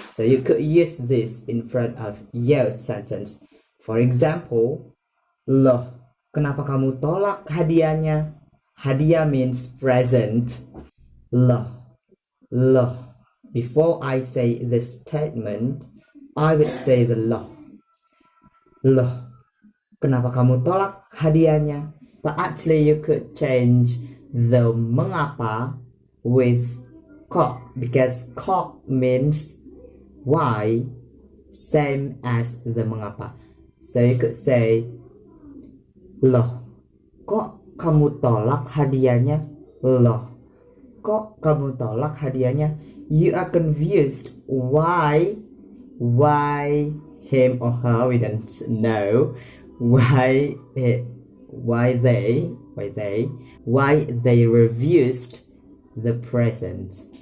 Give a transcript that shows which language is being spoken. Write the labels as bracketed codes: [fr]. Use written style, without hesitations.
[en] So you could use this in front of your sentence. For example, [id] loh, kenapa kamu tolak hadiahnya? [en] Hadiah means present. Loh, loh. Before I say the statement, I would say the loh. [id] Loh, kenapa kamu tolak hadiahnya? [en] But actually you could change the mengapa with kok, because kok means why, same as the mengapa. So you could say, [id] loh, kok kamu tolak hadiahnya? Loh, kok kamu tolak hadiahnya? [en] You are confused. Why him or her, we don't know. Why they refused the present.